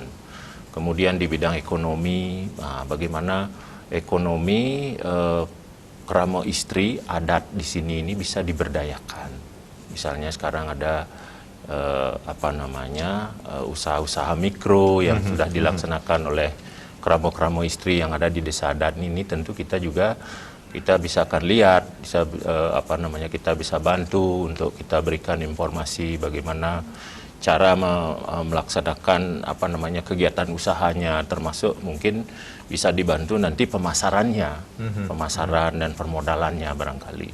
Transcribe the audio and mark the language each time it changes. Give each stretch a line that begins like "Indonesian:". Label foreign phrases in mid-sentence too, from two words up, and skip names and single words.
Indonesian: Kemudian di bidang ekonomi, bagaimana ekonomi krama istri adat di sini ini bisa diberdayakan. Misalnya sekarang ada usaha-usaha mikro yang sudah dilaksanakan oleh kramo-kramo istri yang ada di desa adat ini, tentu kita juga bisa akan lihat, kita bisa bantu untuk kita berikan informasi bagaimana cara melaksanakan kegiatan usahanya, termasuk mungkin bisa dibantu nanti pemasarannya, pemasaran dan permodalannya barangkali.